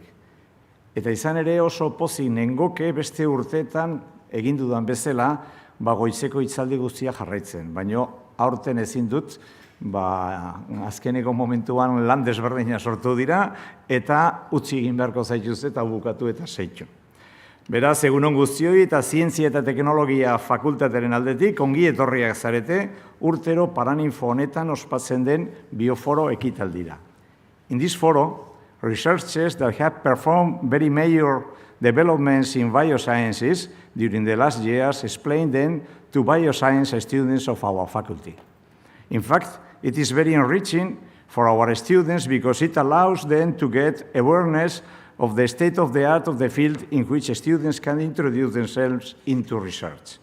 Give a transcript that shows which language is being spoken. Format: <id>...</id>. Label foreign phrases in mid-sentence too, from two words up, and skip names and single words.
<eu>Eta izan ere oso pozik nengoke beste urteetan egin dudan bezala, goizeko hitzaldi guztia jarraitzen, baina aurten ezin dut, azkeneko momentuan lan desberdina sortu dira, eta utzi egin beharko zaituz eta bukatu eta zeitxo. Beraz, egunon guztioi eta Zientzia eta Teknologia fakultateren aldetik, ongi etorriak zarete, urtero Paraninfo honetan ospatzen den BioForo ekitaldira.</eu> <en>In this foro, researchers that have performed very major developments in biosciences during the last years explain them to bioscience students of our faculty. In fact, it is very enriching for our students because it allows them to get awareness of the state of the art of the field in which students can introduce themselves into research.</en>